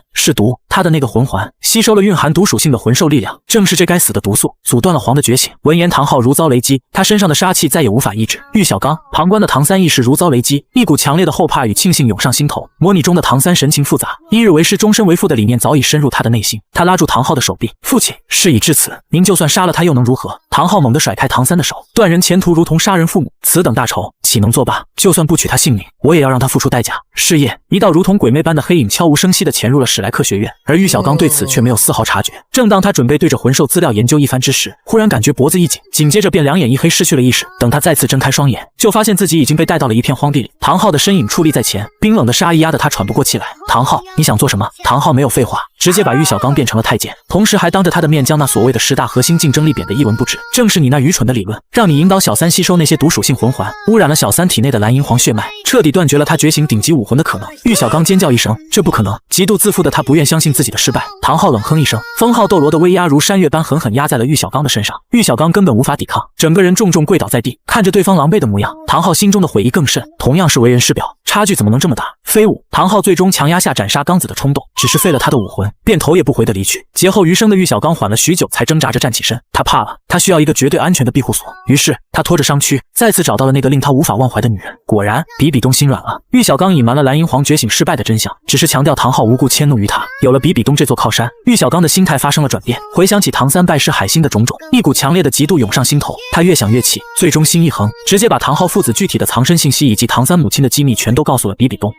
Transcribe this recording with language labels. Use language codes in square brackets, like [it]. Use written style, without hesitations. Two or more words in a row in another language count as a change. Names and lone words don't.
[zh] 是毒，他的那個魂環吸收了蘊含毒屬性的魂獸力量，正是這該死的毒素阻斷了皇的覺醒。聞言，唐昊如遭雷擊，他身上的殺氣再也無法抑制。玉小剛，旁觀的唐三亦是如遭雷擊，一股強烈的後怕與慶幸湧上心頭。模擬中的唐三神情複雜，一日為師終身為父的理念早已深入他的內心。他拉住唐昊的手臂，父親，事已至此，您就算殺了他又能如何？唐昊猛地甩開唐三的手，斷人前途如同殺人父母，此等大仇豈能作罷？就算不取他性命，我也要讓他付出代價。是夜，一道如同鬼魅般的黑影悄无聲息地潛入了史萊克學院，而玉小剛對此卻沒有絲毫察覺。正當他準備對着魂獸資料研究一番之時，忽然感覺脖子一緊，緊接着便兩眼一黑，失去了意識。等他再次睜開雙眼，就發現自己已經被帶到了一片荒地裡。唐昊的身影矗立在前，冰冷的殺意壓得他喘不過氣來。唐昊，你想做什麼？唐昊沒有廢話，直接把玉小剛變成了太監，同時還當着他的面將那所謂的10大核心競爭力貶得一文不值。正是你那愚蠢的理論，讓你引導小三吸收那些毒屬性魂環，污染了小三體內的藍銀皇血脈，徹底斷絕了他覺醒頂級武魂的可能。玉小剛尖叫一聲，這不可能！極度自負的他不願相信自己的失敗。唐昊冷哼一聲，封號鬥羅的威壓如山岳般狠狠壓在了玉小剛的身上，玉小剛根本無法抵抗，整個人重重跪倒在地。看着对方狼狽的模樣，唐昊心中的悔意更甚。同樣是为人師表，差距怎麼能這麼大？飞舞，唐昊最終強壓下斩殺剛子的衝動，只是廢了他的武魂。魂，便頭也不回地離去。劫後餘生的玉小剛緩了許久，才掙扎着站起身。他怕了，他需要一個絕對安全的庇護所。於是他拖着傷軀，再次找到了那個令他無法忘懷的女人。果然，比比東心軟了。玉小剛隱瞞了藍銀皇覺醒失敗的真相，只是強調唐昊無故遷怒於他。有了比比東這座靠山，玉小剛的心態發生了轉變。回想起唐三拜師海心的種種，一股強烈的嫉妒湧上心頭。他越想越氣，最終心一橫，直接把唐昊父子具體的藏身信息以及唐三母親的機密全都告訴了比比東。